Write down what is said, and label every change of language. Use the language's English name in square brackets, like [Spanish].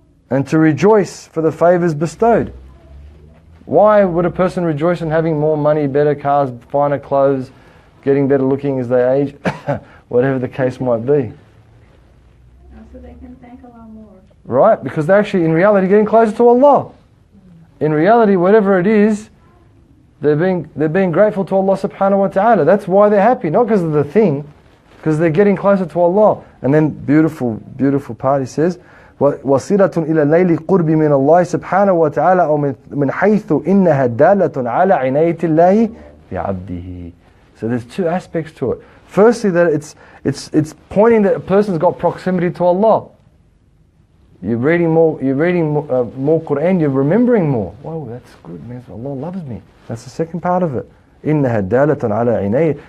[English] And to rejoice for the favours bestowed. Why would a person rejoice in having more money, better cars, finer clothes, getting better looking as they age, whatever the case might be? So they can thank Allah more. Right? Because they're actually, in reality, getting closer to Allah. In reality, whatever it is, they're being grateful to Allah subhanahu wa ta'ala. That's why they're happy, not because of the thing, because they're getting closer to Allah. And then, beautiful part, he says, [Arabic] وَصِلَةٌ إِلَى اللَّيْلِ قُرْبِ مِنَ اللَّهِ سُبْحَانَهُ وَتَعَالَى أَوْ مِنْ حَيْثُ إِنَّهَا دَالَةٌ عَلَى عِنَيَةِ اللَّهِ بِعَبْدِهِ. [English] So there's two aspects to it. Firstly, that it's pointing that a person's got proximity to Allah. You're reading more Qur'an, you're remembering more. Whoa, that's good, man. Allah loves me. That's the second part of it. [Arabic] إِنَّهَا دَالَةٌ عَلَى عِنَيَةِ.